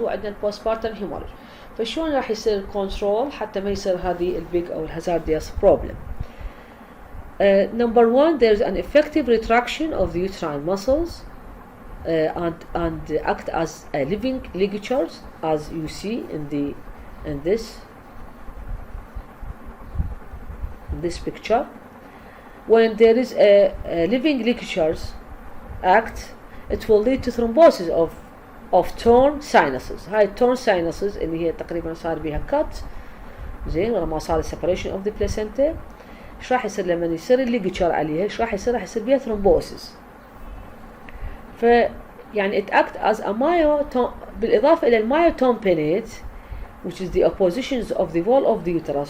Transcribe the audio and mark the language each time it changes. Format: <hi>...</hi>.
<ar>وعندنا</ar> <en>postpartum hemorrhage،</en> <ar>فشلون راح يصير</ar> <en>control</en> <ar>حتى ما يصير هذه البيج أو</ar> <en>hazardous problem؟ Number one, there's an effective retraction of the uterine muscles and act as living ligatures, as you see in this picture. When there is a living ligatures act, it will lead to thrombosis of torn sinuses.</en> <ar>هاي torn sinuses اللي هي تقريبا صار بيها cut زين ولما صار</ar> <en>separation of the placenta.</en> <ar>ايش راح يصير لما يصير الليجتشر عليها؟ ايش راح يصير بيها thrombosis. يعني</ar> <en>it act as a</en> <ar>بالإضافة إلى المyotamponate</ar> <en>which is the oppositions of the wall of the uterus.</en>